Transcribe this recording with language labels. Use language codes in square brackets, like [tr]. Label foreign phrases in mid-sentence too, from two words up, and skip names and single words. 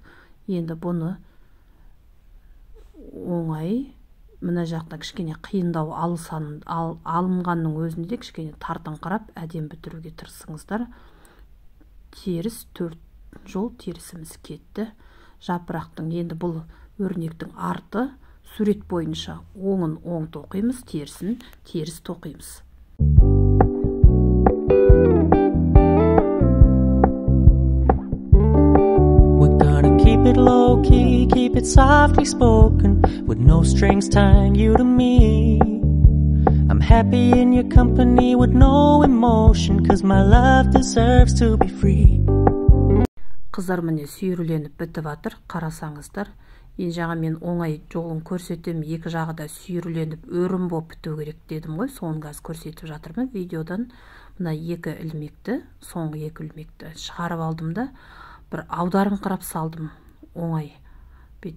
[kk] Енді бұны оңай, мына жақта кішкене қиындау алынғанның өзінде кішкене тартыңқырап әдем бітіруге тырысыңыздар. Теріс 4 жол терісіміз кетті. Жапырақтың енді бұл өрнектің арты сурет бойынша оңын оң тоқимыз, терісін теріс тоқимыз. [en] Keep it low key, keep it softly spoken, with no strings tying you to me. I'm happy in your company with no emotion, cause my love deserves to be free. [kk] Қыздар міне сүйірленіп бітіп жатыр, қарасаңыздар. Ең жаңа мен оңай жолын көрсетем, екі жағы да сүйірленіп өрім болып біту керек дедім ғой, соны қазір көрсетіп жатырмын видеодан. Мына екі ілмекті, соңғы екі ілмекті шығарып алдым да, бір аударыңқырап салдым, оңай бетіп.